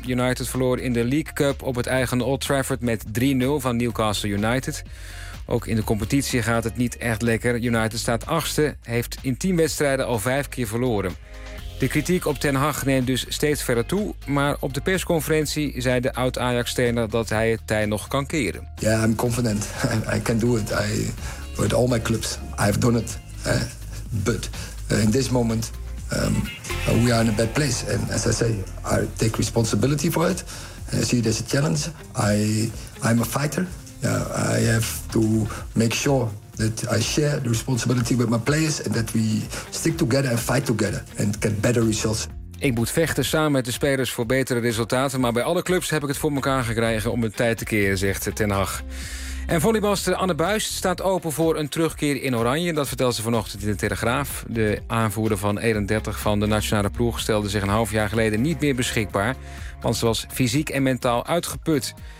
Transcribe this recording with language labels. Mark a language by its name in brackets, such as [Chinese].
[Dutch] United verloor in de League Cup op het eigen Old Trafford met 3-0 van Newcastle United. Ook in de competitie gaat het niet echt lekker. United staat 8e, heeft in 10 wedstrijden al 5 keer verloren. De kritiek op Ten Hag neemt dus steeds verder toe. Maar op de persconferentie zei de oud-Ajax-trainer dat hij het tij nog kan keren. [English] Ja, yeah, I'm confident. I can do it. With all my clubs, I've done it. But in this moment, we are in a bad place. And as I say, I take responsibility for it. I see it as a challenge. I'm a fighter. Yeah, I have to make sure that I share the responsibility with my players and that we stick together and fight together and get better results. [Dutch] Ik moet vechten samen met de spelers voor betere resultaten, maar bij alle clubs heb ik het voor elkaar gekregen om het tijd te keren, zegt Ten Hag. En volleybalster Anne Buijs staat open voor een terugkeer in oranje. Dat vertelt ze vanochtend in de Telegraaf. De aanvoerder van 31 van de nationale ploeg stelde zich een half jaar geleden niet meer beschikbaar, want ze was fysiek en mentaal uitgeput.